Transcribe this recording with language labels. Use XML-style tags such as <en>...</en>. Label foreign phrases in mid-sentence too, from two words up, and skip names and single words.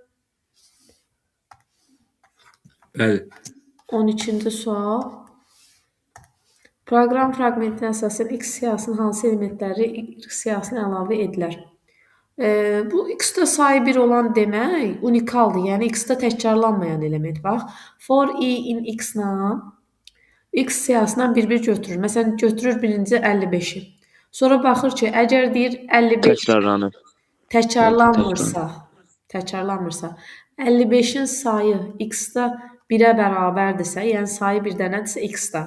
<az>Bəli. 12-ci sual. Proqram fraqmentinə əsasən X siyahısının hansı elementləri X siyahısına əlavə edilər? Bu X-də sayı 1 olan demək unikaldır. Yəni X-də təkrarlanmayan element. Bax,</az> <en>for i in</en> <az>X-la X siyahısından bir-bir götürür. Məsələn, götürür birinci 55-i. Sonra baxır ki, əgər deyir 55 təkrarlanmırsa, 55-in sayı X-da 1-ə bərabərdirsə, yəni sayı bir dənədirsə X-da.</az>